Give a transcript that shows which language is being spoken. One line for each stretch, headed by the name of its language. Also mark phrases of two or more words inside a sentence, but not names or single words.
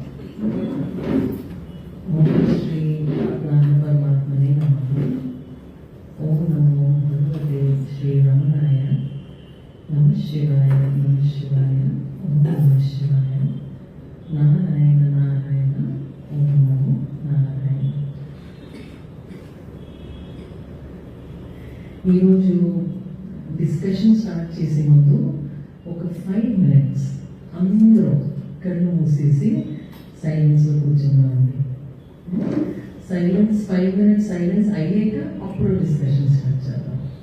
Sanskrit: ओम श्री ज्ञान परमात्मने नमः। ओम नमो भगवते श्री रमणाय। नमः शिवाय नमः शिवाय। ओम नमः शिवाय। नारायण नारायण। ओम नमो नारायण।
Telugu: ఈరోజు
English: discussion start
Telugu: చేసే ముందు ఒక 5 minutes అందరూ కళ్ళు మూసేసి సైలెన్స్లో కూర్చున్నామండి.
English: silence 5 minutes silence
Telugu: అయ్యాక అప్పుడు
English: discussion start
Telugu: చేద్దాం.